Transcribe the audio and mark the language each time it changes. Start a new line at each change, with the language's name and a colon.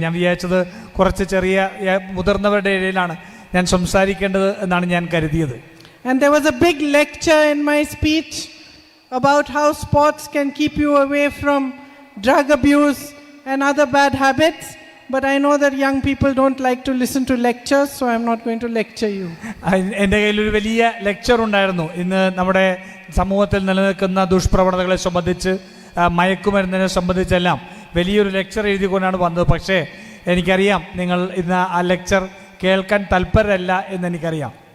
Malayalam: ഞാൻ വിചാരിച്ചത് കുറച്ച് ചെറിയ മുതിർന്നവരുടെ ഇടയിലാണ് ഞാൻ സംസാരിക്കേണ്ടത് എന്നാണ് ഞാൻ കരുതിയത്.
English: And there was a big lecture in my speech about how sports can keep you away from drug abuse and other bad habits. But I know that young people don't like to listen to lectures, so I'm not going to lecture you.
Malayalam: എൻ്റെ കയ്യിലൊരു വലിയ lecture ഉണ്ടായിരുന്നു. ഇന്ന് നമ്മുടെ സമൂഹത്തിൽ നിലനിൽക്കുന്ന ദുഷ്പ്രവണതകളെ സംബന്ധിച്ച് മയക്കുമരുന്നിനെ സംബന്ധിച്ചെല്ലാം വലിയൊരു ലെക്ചർ എഴുതിക്കൊണ്ടാണ് വന്നത്. പക്ഷേ എനിക്കറിയാം നിങ്ങൾ ഇന്ന് ആ ലെക്ചർ കേൾക്കാൻ തൽപരരല്ല എന്നെനിക്കറിയാം.